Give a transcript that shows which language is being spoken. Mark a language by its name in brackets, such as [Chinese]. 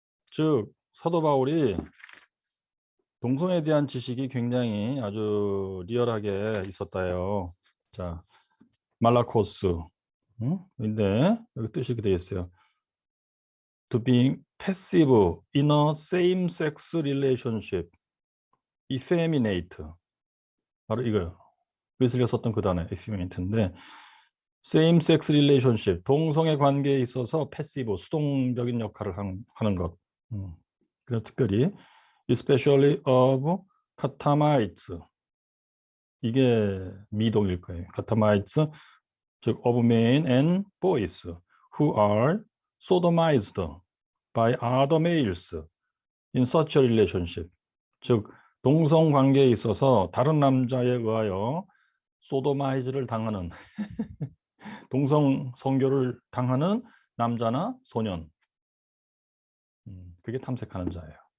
[Korean] 즉 사도 바울이 동성애에 대한 지식이 굉장히 아주 리얼하게 있었다요. 자, 말라코스. 근데 여기 뜻이 이렇게 되어 있어요. [English] To be passive in a same-sex relationship, effeminate. [Korean] 바로 이거요. 웨슬리가 썼던 그 단어, effeminate인데, [English] same-sex relationship, [Korean] 동성애 관계에 있어서 패시브, 수동적인 역할을 하는 것. 그래서 특별히 [English] especially of catamites. [Korean] 이게 미동일 거예요. [English] catamites, 즉 of men and boys who are sodomized by other males in such a relationship. [Korean] 즉 동성 관계에 있어서 다른 남자에 의하여 소도마이즈를 당하는 동성 성교를 당하는 남자나 소년. 그게 탐색하는 자예요.